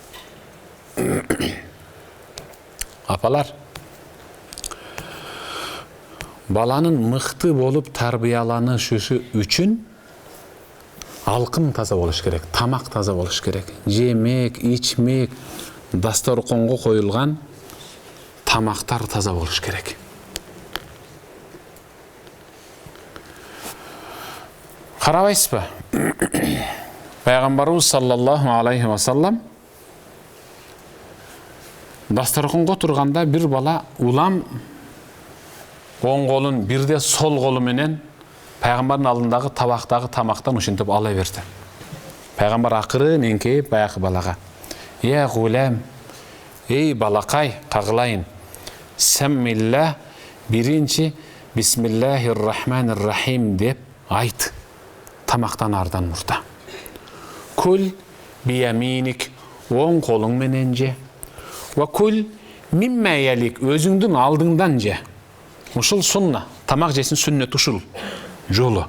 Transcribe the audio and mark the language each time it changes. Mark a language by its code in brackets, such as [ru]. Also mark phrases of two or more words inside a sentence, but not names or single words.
[ky] Апалар, баланын мыкты болуп тарбияланышы үчүн алкым таза болуш керек, тамак таза болуш керек. Жемек, ичмек, дасторконго коюлган тамактар таза болуш керек. Карабайсызбы? Пайгамбарыбыз [ar] صلى الله عليه وسلم [ky] дасторконго турганда бир бала улам оң колун бирде сол колу менен пайгамбардын алдындагы табактагы тамактан ушинтип ала берди. Пайгамбар акырын эңкейип баягы балага: [ar] "يا غلام, [ky] эй балакай, кагылайын. Саммилла, биринчи [ar] بسم الله الرحمن الرحيم [ky] деп айт. Тамактан ардан мурда. [ar] كل بيمينك, [ky] оң колуң менен же. [ar] وكل مما يليك, [ky] өзүңдүн алдыңдан же. Ушул сунна, тамак жесин сүннөт ушул жолу.